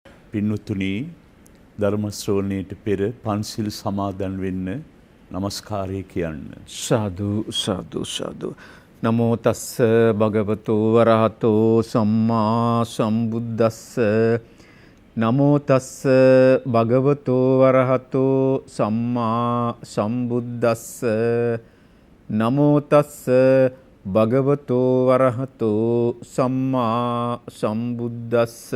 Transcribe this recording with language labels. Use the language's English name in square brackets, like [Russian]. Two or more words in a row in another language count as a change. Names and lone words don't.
[Sinhala] පින්වතුනි ධර්ම ශ්‍රවණයට පෙර පන්සිල් සමාදන් වෙන්න নমස්කාරය කියන්න. සාදු සාදු සාදු. [Pali] නමෝ තස්ස භගවතු වරහතෝ සම්මා සම්බුද්දස්ස. නමෝ තස්ස භගවතු වරහතෝ සම්මා සම්බුද්දස්ස. නමෝ තස්ස භගවතු වරහතෝ සම්මා සම්බුද්දස්ස.